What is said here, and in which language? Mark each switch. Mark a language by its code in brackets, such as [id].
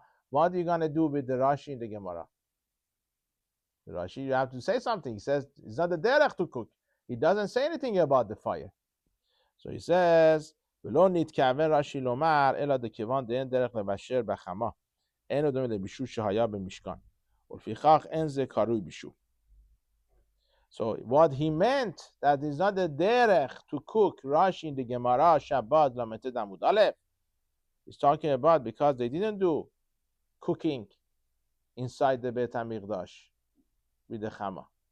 [en] What are you going to do with the Rashi in the Gemara? The Rashi, you have to say something. He says it's not the derech to cook. He doesn't say anything about the fire. So he says, [he] ולא נתכוון רש"י לומר, אלא דכיוון דאין דרך לבשל בחמה. אין עוד דומה לבישול שהיה במשכן. ולפיכך אין זה קרוי בישול. [en] So what he meant, that is not the derech to cook Rashi in the Gemara, Shabbat, Lameted Amud Aleph. He's talking about because they didn't do cooking inside the Beit HaMikdash with the chama.